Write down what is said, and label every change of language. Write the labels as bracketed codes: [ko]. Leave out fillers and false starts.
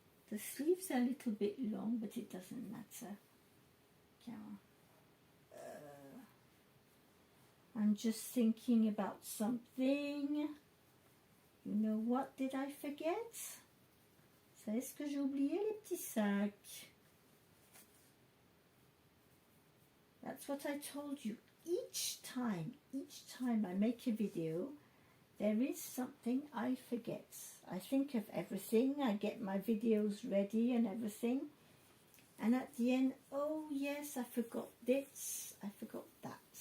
[en] The sleeves are a little bit long, but it doesn't matter. I'm just thinking about something. You know what did I forget? [fr] Vous savez ce que j'ai oublié, les petits sacs? [en] That's what I told you. Each time I make a video, there is something I forget. I think of everything, I get my videos ready and everything. And at the end, oh yes, I forgot this, I forgot that.